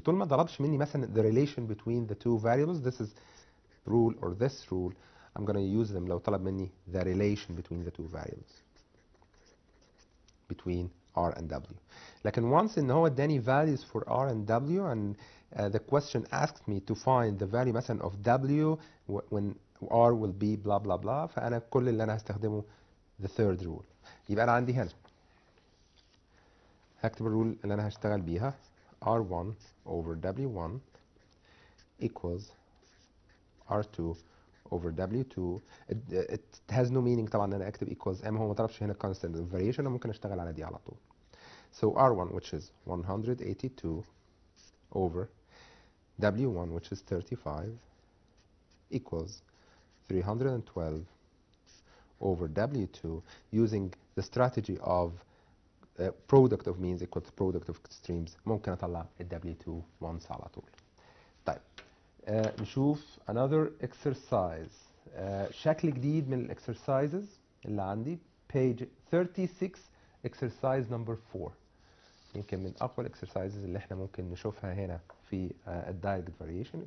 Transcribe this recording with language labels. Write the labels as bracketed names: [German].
[English] طول ما طلبش مني مثلا the relation between the two variables, this is rule or this rule, I'm going to use them [Arabic] لو طلب مني [English] the relation between the two variables between R and W. [Arabic] لكن once ان هو اداني [English] values for R and W and the question asked me to find the value مثلا of W when R will be blah blah blah، [Arabic] فانا كل اللي انا هستخدمه [English] the third rule. [Arabic] يبقى انا عندي هنا هكتب الرول اللي انا هشتغل بيها R1 over W1 equals R2 over W2. [English] It has no meaning [Arabic] طبعا ان انا اكتب equals M، هو ما طلبش هنا constant of variation، انا ممكن اشتغل على دي على طول. [English] So R1 which is 182 over W1 which is 35 equals 312 over W2 using the strategy of product of means equals product of extremes. [Arabic] ممكن اطلع ال W2 once على طول. طيب نشوف [English] another exercise. [Arabic] شكل جديد من الاكسرسايزز اللي عندي page 36 exercise number 4. يمكن من اقوى الاكسرسايزز اللي احنا ممكن نشوفها هنا في الدايركت فاريشن.